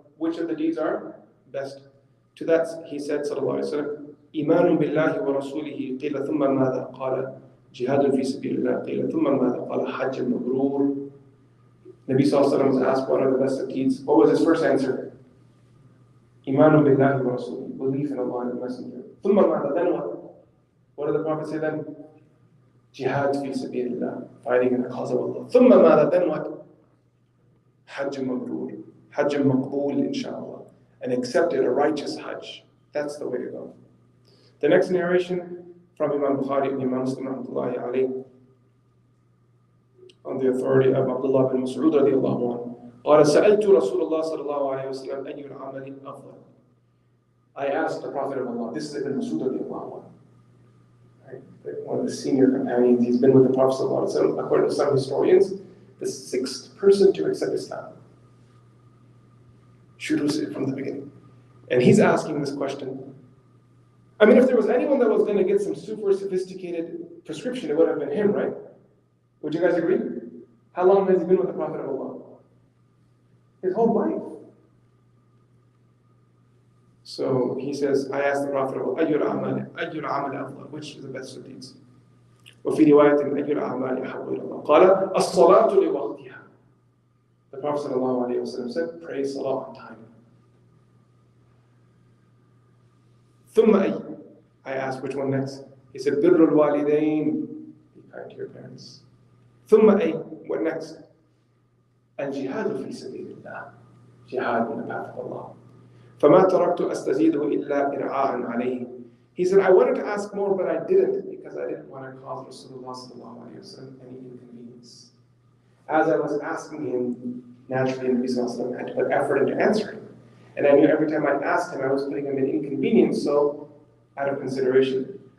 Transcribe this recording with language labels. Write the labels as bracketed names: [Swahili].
[English] Which of the deeds are best? [Arabic] To that he said صلى الله عليه وسلم إيمان بالله ورسوله قيل ثم ماذا؟ قال جهاد في سبيل الله قيل ثم ماذا؟ قال حج مبرور. [English] Nabi [Arabic] صلى الله عليه وسلم [English] was asked what are the best of deeds. What was his first answer? [Arabic] إيمان بالله ورسوله, [English] belief in Allah and the Messenger. [Arabic] ثم ماذا? [English] Then what? What did the Prophet say then? Jihad fi sabilillah, fighting in the cause of Allah. [Arabic] ثم ماذا? [English] Then what? Hajj mabrur, Hajj maqbool, inshallah. An accepted, a righteous Hajj. That's the way to go. The next narration from Imam Bukhari and Imam Muslim rahmatullahi alayhi, on the authority of Abdullah bin Mas'ud radiallahu anhu. [Arabic] قال سألت رسول الله صلى الله عليه وسلم أي العمل أفضل. [English] I asked the Prophet of Allah, this is Ibn Mas'ud radiallahu anhu, right? One of the senior companions. He's been with the Prophet sallallahu alaihi wasallam, according to some historians, the sixth person to accept Islam. Shuru from the beginning. And he's asking this question. I mean, if there was anyone that was going to get some super sophisticated prescription, it would have been him, right? Would you guys agree? How long has he been with the Prophet of Allah? His whole life. So he says, I asked the Prophet of Allah, [Arabic] أَيُّ الْعَمَلِ أَفْضَلُ? [English] Which is the best of deeds? [Arabic] وفي رواية أَيُّ الْأَعْمَالِ أَحَبُّ إِلَى اللَّهِ قال الصلاة لوقتها. [English] The Prophet ﷺ said, pray salah on time. [Arabic] ثم أي? [English] I asked which one next. He said, [Arabic] بِرُّ الْوَالِدَيْنِ, [English] be kind to your parents. [Arabic] ثم أي? [English] What next? [Arabic] الجهاد في سبيل الله, [English] jihad in the path of Allah. [Arabic] فما تركت أستزيده إلا إرعاء عليه. [English] He said, I wanted to ask more, but I didn't, because I didn't want to cause Rasulullah sallallahu alayhi wa sallam any inconvenience. As I was asking him, naturally, Nabi sallallahu alayhi wa sallam had to put effort into answering. And I knew every time I asked him, I was putting him in inconvenience, so out of consideration.